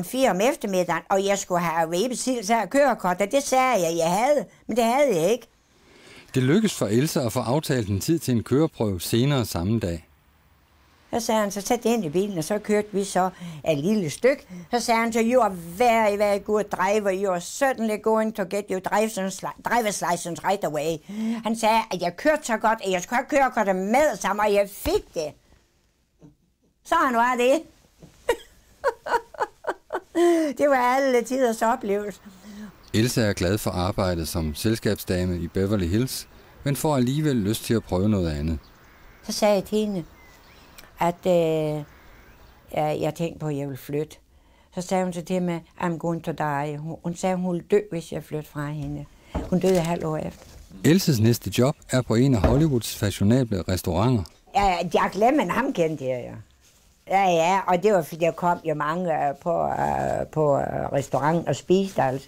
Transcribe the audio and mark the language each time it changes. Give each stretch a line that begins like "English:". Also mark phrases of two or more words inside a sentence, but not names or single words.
Danish: 4 om eftermiddagen, og jeg skulle have vebesiddelse af kørekort, og det sagde jeg havde, men det havde jeg ikke. Det lykkedes for Else at få aftalt en tid til en køreprøve senere samme dag. Så sagde han, så sæt ind i bilen, og så kørte vi så et lille stykke. Så sagde han, så
English: you are very good driver, you are certainly going to get your driver's license right away.
Danish: Han sagde, at jeg kørte så godt, at jeg skulle have kørekortet med sammen, og jeg fik det. Sådan var det. Det var alle tiders oplevelse. Else er glad for arbejdet som selskabsdame i Beverly Hills, men får alligevel lyst til at prøve noget andet. Så sagde jeg til hende, at jeg tænkte på, at jeg ville flytte. Så sagde hun så til mig,
English: I'm going to die.
Danish: Hun sagde, hun ville dø, hvis jeg flyttede fra hende. Hun døde halvt år efter. Elses næste job er på en af Hollywoods fashionable restauranter. Ja, Jack Lemmon, ham kendte jeg jo. Ja, og det var fordi, der kom jo mange på restaurant og spiste, altså.